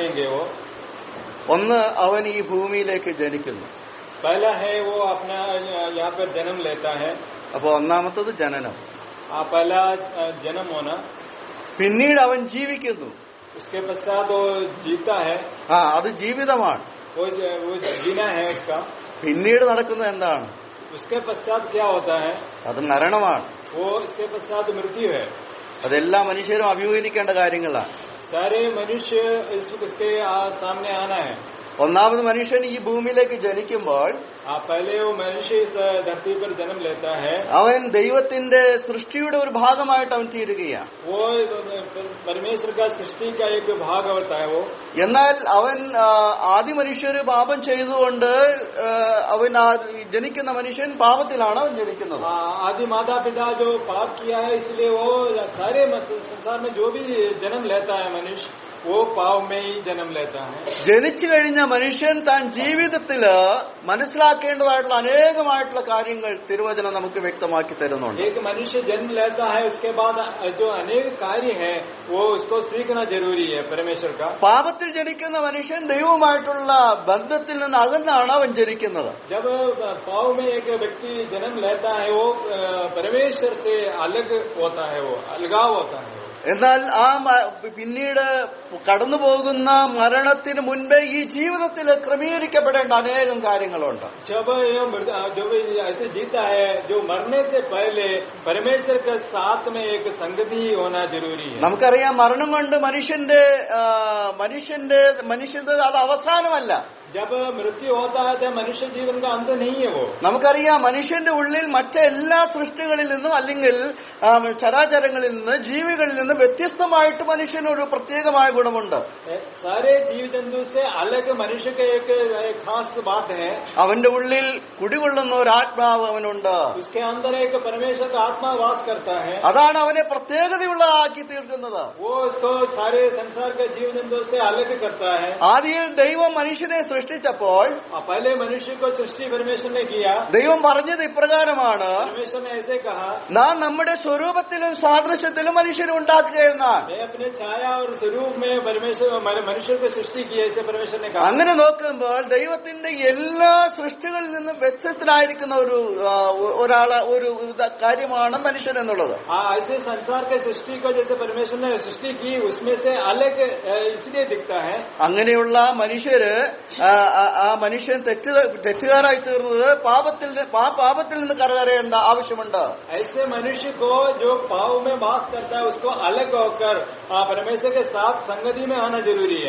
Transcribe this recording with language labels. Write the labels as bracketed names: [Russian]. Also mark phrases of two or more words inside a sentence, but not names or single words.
[Malayalam] ഒന്ന്, അവൻ ഈ ഭൂമിയിലേക്ക് ജനിക്കുന്നു. [Hindi] पहला है वो अपना यहाँ पर जन्म लेता है, [Malayalam] അപ്പൊ ഒന്നാമത്തത് ജനനം. [Hindi] पहला जन्म होना, [Malayalam] പിന്നീട് അവൻ ജീവിക്കുന്നു. [Hindi] उसके पश्चात वो जीता है, [Malayalam] അത് ജീവിതമാണ്. [Hindi] वो जीना है उसका. [Malayalam] പിന്നീട് നടക്കുന്നത് എന്താണ്? [Hindi] उसके पश्चात क्या होता है? [Malayalam] അത് മരണമാണ്. [Hindi] वो इसके पश्चात मृत्यु है. [Malayalam] അതെല്ലാ മനുഷ്യരും അഭിമുഖീകരിക്കേണ്ട കാര്യങ്ങളാണ്. [Hindi] सारे मनुष्य इसके सामने आना है. [Malayalam] ഒന്നാമത് മനുഷ്യൻ ഈ ഭൂമിയിലേക്ക് ജനിക്കുമ്പോൾ [Hindi] पहले वो मनुष्य इस धरती पर जन्म लेता है, [Malayalam] അവൻ ദൈവത്തിന്റെ സൃഷ്ടിയുടെ ഒരു ഭാഗമായിട്ട് അവൻ തീരുകയാണ്. [Hindi] वो परमेश्वर का सृष्टि का एक भाग होता है. वो [Malayalam] എന്നാൽ അവൻ ആദ്യ മനുഷ്യര് പാപം ചെയ്തുകൊണ്ട് അവൻ ജനിക്കുന്ന മനുഷ്യൻ പാപത്തിലാണ് അവൻ ജനിക്കുന്നത്. [Hindi] आदि माता पिता जो पाप किया है, इसलिए वो सारे संसार में जो भी जन्म लेता है मनुष्य, वो पाप में ही जन्म लेता है. [Malayalam] ജനിച്ചു കഴിഞ്ഞ മനുഷ്യൻ താൻ ജീവിതത്തില് മനസ്സിലാക്കേണ്ടതായിട്ടുള്ള അനേകമായിട്ടുള്ള കാര്യങ്ങൾ തിരുവചനം നമുക്ക് വ്യക്തമാക്കി തരുന്നുണ്ട്. [Hindi] एक मनुष्य जन्म लेता है, उसके बाद जो अनेक कार्य है वो उसको सीखना जरूरी है परमेश्वर का. [Malayalam] പാപത്തിൽ ജനിക്കുന്ന മനുഷ്യൻ ദൈവവുമായിട്ടുള്ള ബന്ധത്തിൽ നിന്ന് അകന്നാണ് അവൻ ജനിക്കുന്നത്. [Hindi] जब पाप में एक व्यक्ति जन्म लेता है, वो परमेश्वर से अलग होता है, वो अलगाव होता है. [Malayalam] എന്നാൽ പിന്നീട് കടന്നു പോകുന്ന മരണത്തിന് മുൻപേ ഈ ജീവിതത്തിൽ ക്രമീകരിക്കപ്പെടേണ്ട അനേകം കാര്യങ്ങളുണ്ട്. [Hindi] जब ऐसे जीता है, जो मरने से पहले परमेश्वर के साथ में एक संगति होना जरूरी है. [Malayalam] നമുക്കറിയാം, മരണം കൊണ്ട് മനുഷ്യന്റെ അത് അവസാനമല്ല. [Hindi] जब मृत्यु होता है तो मनुष्य जीवन का अंत नहीं है. वो [Malayalam] നമുക്കറിയാം, മനുഷ്യന്റെ ഉള്ളിൽ മറ്റെല്ലാ സൃഷ്ടികളിൽ നിന്നും അല്ലെങ്കിൽ ചരാചരങ്ങളിൽ നിന്ന് ജീവികളിൽ നിന്ന് വ്യത്യസ്തമായിട്ട് മനുഷ്യനൊരു പ്രത്യേകമായ ഗുണമുണ്ട്. [Hindi] सारे जीव जंतु से अलग मनुष्य का एक खास बात है. [Malayalam] അവന്റെ ഉള്ളിൽ കുടികൊള്ളുന്ന ഒരു ആത്മാവ് അവനുണ്ട്. [Hindi] उसके अंदर एक परमेश्वर का आत्मा वास करता है. [Malayalam] അതാണ് അവനെ പ്രത്യേകതയുള്ളതാക്കി തീർക്കുന്നത്. [Hindi] वो उसको सारे संसार के जीव जंतु से अलग करता है. [Malayalam] ആദ്യം ദൈവം മനുഷ്യനെ സൃഷ്ടിച്ചപ്പോൾ [Hindi] पहले मनुष्य को सृष्टि परमेश्वर ने किया. [Malayalam] ദൈവം പറഞ്ഞത് ഇപ്രകാരമാണ്, [Hindi] परमेश्वर ने ऐसे कहा, [Malayalam] നാം നമ്മുടെ സ്വരൂപത്തിലും സാദൃശ്യത്തിലും മനുഷ്യനെ ഉണ്ടാക്കുകയെന്നാണ്. [Hindi] मैं अपने छाया और स्वरूप में मनुष्य को सृष्टि की, ऐसे परमेश्वर ने कहा. [Malayalam] അങ്ങനെ നോക്കുമ്പോൾ ദൈവത്തിന്റെ എല്ലാ സൃഷ്ടികളിൽ നിന്നും വ്യത്യസ്തനായിരിക്കുന്ന ഒരു കാര്യമാണ് മനുഷ്യൻ എന്നുള്ളത്. [Hindi] ऐसे संसार के सृष्टि को जैसे परमेश्वर ने सृष्टि की, उसमें से अलग इसलिए दिखता है. [Malayalam] അങ്ങനെയുള്ള ആ മനുഷ്യൻ തെറ്റുകാരായി തീർന്നത് പാപത്തിൽ നിന്ന് കരകയറേണ്ട ആവശ്യമുണ്ട്. [Hindi] ऐसे मनुष्य को जो पाप में वास करता है, उसको अलग होकर परमेश्वर के साथ संगति में आना जरूरी है.